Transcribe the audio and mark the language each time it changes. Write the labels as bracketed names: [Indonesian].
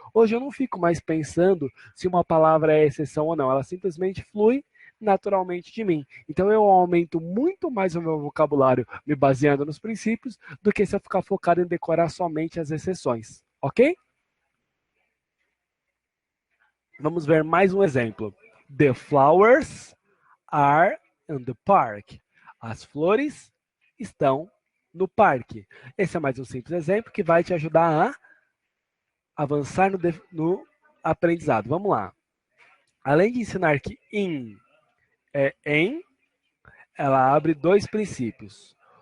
[Portuguese] Hoje eu não fico mais pensando se uma palavra é exceção ou não, ela simplesmente flui naturalmente de mim. Então eu aumento muito mais o meu vocabulário me baseando nos princípios do que se eu ficar focado em decorar somente as exceções, ok? Vamos ver mais um exemplo. [English] The flowers are in the park. [Portuguese] As flores estão no parque. Esse é mais um simples exemplo que vai te ajudar a avançar no aprendizado. Vamos lá. Além de ensinar que in é em, ela abre dois princípios.